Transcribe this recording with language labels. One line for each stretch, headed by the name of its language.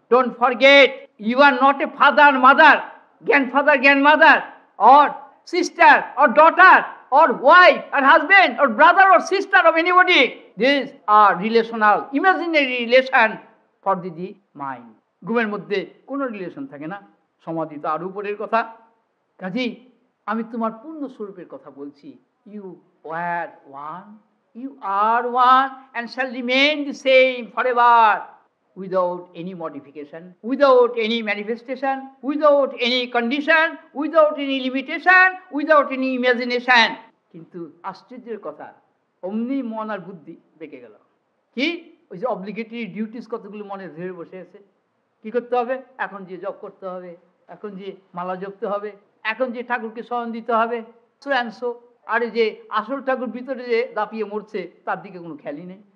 English: Don't forget, you are not a father mother, grandfather grandmother, or sister or daughter or wife আর husband or brother or sister of anybody. This are relational imaginary relation for the mind.
Bangla: ঘুমের মধ্যে কোনো relation থাকে না, সমাধি তো আরো উপরের কথা। কাজেই আমি তোমার পূর্ণ স্বরূপের কথা বলছি।
English: You were one, you are one and shall remain the same forever, without any modification, without any manifestation, without any condition, without any limitation, without any imagination.
Bangla: কিন্তু আশ্চর্যের কথা, অমনি মন আর বুদ্ধি বেঁকে গেল। কি? ওই যে অব্লিগেটরি ডিউটিস কতগুলো মনে ধরে বসে আছে। কি করতে হবে? এখন যে জপ করতে হবে, এখন যে মালা জপতে হবে, এখন যে ঠাকুরকে স্মরণ দিতে হবে,
English: So and so.
Bangla: আরে যে আসল ঠাকুর ভিতরে যে দাপিয়ে মরছে তার দিকে কোনো খেয়ালই নেই।